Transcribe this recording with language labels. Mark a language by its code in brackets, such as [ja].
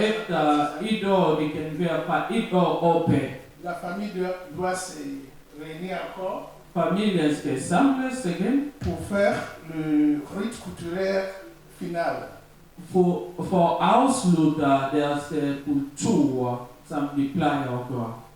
[da] efter 1 år, det kan være fra 1 år opad. [fr] La famille doit se réunir encore [da] Familien skal samles igen [fr] pour faire le rite culturel final. [da] for at afslutte deres kultur, som de plejer at gøre.